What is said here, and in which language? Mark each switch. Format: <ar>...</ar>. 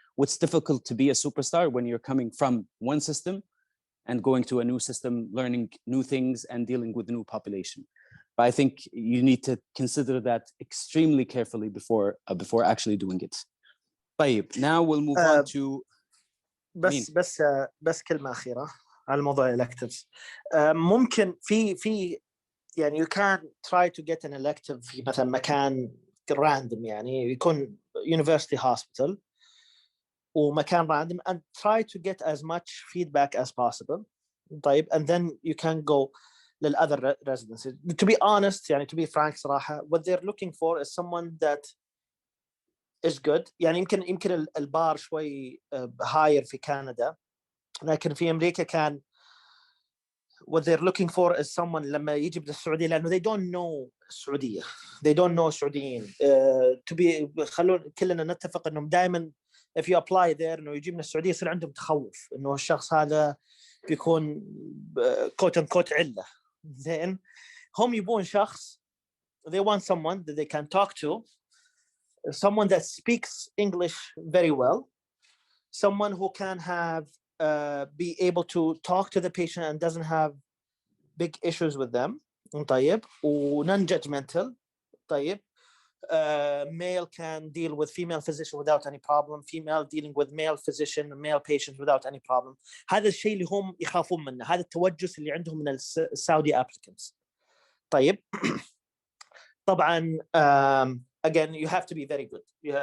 <en>What's difficult to be a superstar when you're coming from one system and going to a new system, learning new things and dealing with new population. But I think you need to consider that extremely carefully before actually doing it.</en> <ar>طيب,</ar> <en>now we'll move on to</en> <ar>بس كلمة أخيرة على موضوع electives. ممكن في يعني</ar> <en>you can try to get an elective</en> <ar>في مثلا مكان</ar> <en>random,</en> <ar>يعني يكون</ar> <en>university hospital</en> <ar>ومكان</ar> <en>random, and try to get as much feedback as possible. طيب, and then you can go للother residencies. To be honest,</en> <ar>يعني</ar> <en>to be frank</en> <ar>صراحة,</ar> <en>what they're looking for is someone that is good.</en> <ar>يعني يمكن البار شوي</ar> <en>higher</en> <ar>في كندا, لكن في أمريكا كان</ar> <en>what they're looking for is someone</en> <ar>لما يجي من السعودية, لأنه</ar> <en>they don't know</en> <ar>السعودية, they don't know السعوديين.</ar> <en>to be</en> <ar>خلون كلنا نتفق إنهم دائما</ar> <en>if you apply there</en> <ar>إنه يجي من السعودية يصير عندهم تخوف إنه الشخص هذا بيكون</ar> <en>quote unquote</en> <ar>علة. زين, هم يبون شخص,</ar> <en>they want someone that they can talk to, someone that speaks English very well, someone who can have be able to talk to the patient and doesn't have big issues with them.</en> <ar>طيب,</ar> <en>non-judgmental. طيب, male can deal with female physician without any problem, female dealing with male physician, male patient without any problem.</en> <ar>هذا الشيء اللي هم يخافون منه, هذا التوجس اللي عندهم من السعودي</ar> <en>applicants.</en> <ar>طيب, طبعا</ar> <en>again you have to be very good.</en>